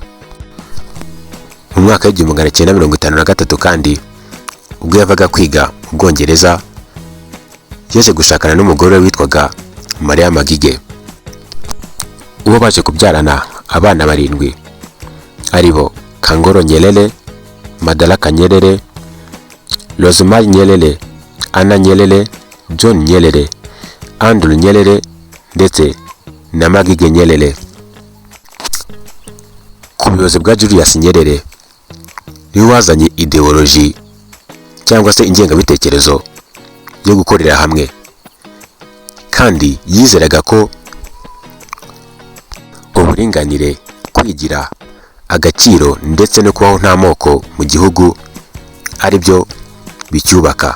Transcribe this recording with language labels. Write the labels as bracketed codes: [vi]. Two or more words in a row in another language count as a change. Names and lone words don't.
[rw] Mu mwaka w'1953 kandi ubwo yavaga kwiga mu Bwongereza yaje gushakana n'umugore witwaga Maria Magige, uwo baje kubyarana abana 7 aribo Kangoro Nyerere, Madaraka Nyerere, Rosemary Nyerere, Anna Nyerere, John Nyerere, Andrew Nyerere ndetse na Magige Nyerere. Ku buyobozi bwa Julius Nyerere niwe wazanye ideology cyangwa se ingengabitekerezo yo gukorera hamwe, kandi yizeraga ko uburinganire, kwigira, agaciro ndetse no kubaho nta moko mu gihugu ari byo bicyubaka.